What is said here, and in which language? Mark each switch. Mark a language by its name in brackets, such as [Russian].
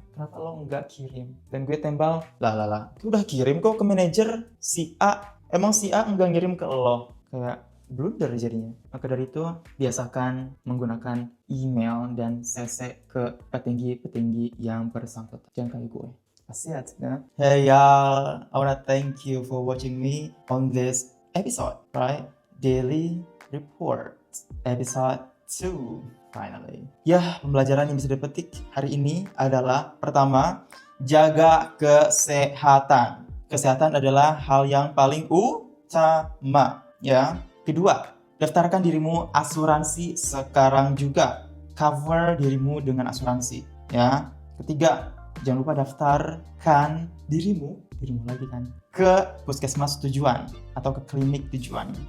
[Indonesian] Kenapa lo nggak kirim? Dan gue tembal, lah, udah kirim kok ke manajer si A. Emang si A nggak ngirim ke lo? Kayak blunder jadinya. Maka dari itu, biasakan menggunakan email dan CC ke petinggi-petinggi yang bersangkutan. Jangan kayak gue. Asiat, ya. [English] Hey y'all, I wanna thank you for watching me on this episode, right? Daily Report episode 2 finally. [Indonesian] Ya, pembelajaran yang bisa dipetik hari ini adalah pertama, jaga kesehatan. Kesehatan adalah hal yang paling utama, ya. Kedua, daftarkan dirimu asuransi sekarang juga. Cover dirimu dengan asuransi, ya. Ketiga, jangan lupa daftarkan dirimu lagi kan, ke puskesmas tujuan atau ke klinik tujuan.